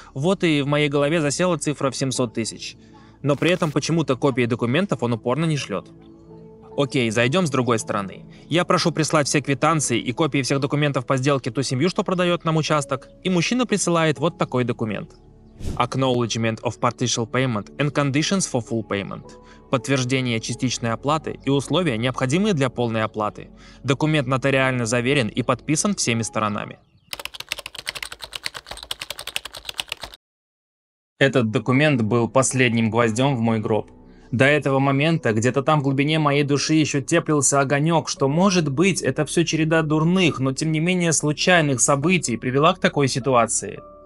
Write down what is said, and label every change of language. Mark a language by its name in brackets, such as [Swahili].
[Russian] Вот и в моей голове засела цифра в 700 тысяч. Но при этом почему-то копии документов он упорно не шлет. Окей, зайдем с другой стороны. Я прошу прислать все квитанции и копии всех документов по сделке ту семью, что продает нам участок, и мужчина присылает вот такой документ. [English] Acknowledgement of partial payment and conditions for full payment. [Russian] Подтверждение частичной оплаты и условия, необходимые для полной оплаты. Документ нотариально заверен и подписан всеми сторонами. Этот документ был последним гвоздем в мой гроб. До этого момента где-то там в глубине моей души еще теплился огонек, что может быть это все череда дурных, но тем не менее случайных событий привела к такой ситуации.